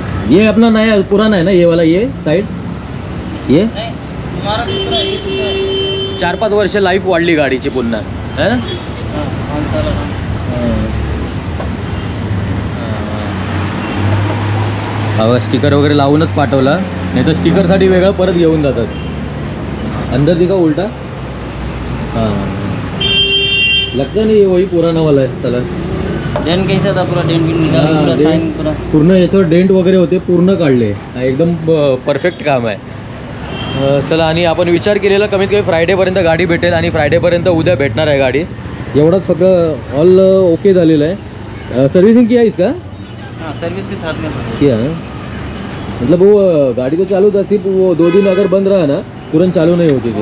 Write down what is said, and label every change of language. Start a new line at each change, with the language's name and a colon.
Hindi: ये अपना नया पुराना है ना, ये वाला, ये साइड, ये नहीं, तुम्हारा दूसरा है, ये दूसरा है.
Marathi: 4-5 वर्ष लाईफ वाढली गाडीची पुन्हा
Hindi: है ना. हाँ, 5 साल.
Marathi: हा स्टिकर वगैरे लावूनच पाठवला, नाही तर स्टिकरसाठी वेगळं परत घेऊन जातात.
Hindi: अंदर दिखा उलटा. हां लगता नहीं वही पुराना वाला है.
Marathi: चला
Hindi: डेंट कैसा था, पूरा डेंट भी निकाला, पूरा साइन पूरा
Marathi: पूर्ण याच्यावर डेंट वगैरे होते, पूर्ण काढले. एकदम परफेक्ट काम आहे. चला, आणि आपण विचार केलेला कमीत कमी फ्रायडेपर्यंत गाडी भेटेल आणि फ्रायडेपर्यंत उद्या भेटणार आहे गाडी. एवढंच सगळं ऑल ओके झालेलं आहे.
Hindi: सर्विसिंग किया इसका? हाँ, सर्विस के साथ में किया है. मतलब वो गाड़ी तो चालू था, सिर्फ वो 2 दिन अगर बंद रहा ना तुरंत चालू नहीं होती थी.